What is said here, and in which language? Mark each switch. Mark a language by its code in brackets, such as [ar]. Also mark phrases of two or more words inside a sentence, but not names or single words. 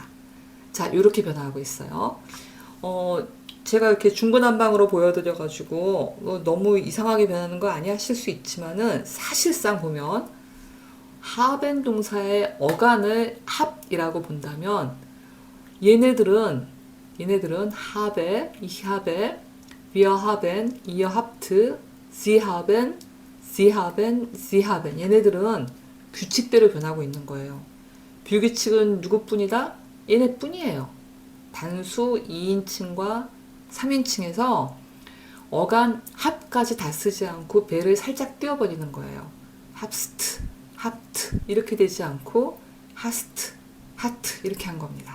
[ko] 자, 이렇게 변화하고 있어요. 제가 이렇게 중구난방으로 보여드려가지고 너무 이상하게 변하는 거 아니야 하실 수 있지만은 사실상 보면 하벤 동사의 어간을 합이라고 본다면 얘네들은 [de] habe, ich habe, wir haben, ihr habt, sie haben, sie haben, sie haben [ko] 얘네들은 규칙대로 변하고 있는 거예요. 불규칙은 누구뿐이다? 얘네뿐이에요. 단수 2인칭과 3인칭에서 어간 합까지 다 쓰지 않고 배를 살짝 띄워버리는 거예요. 합스트, 하트 이렇게 되지 않고 하스트, 하트 이렇게 한 겁니다.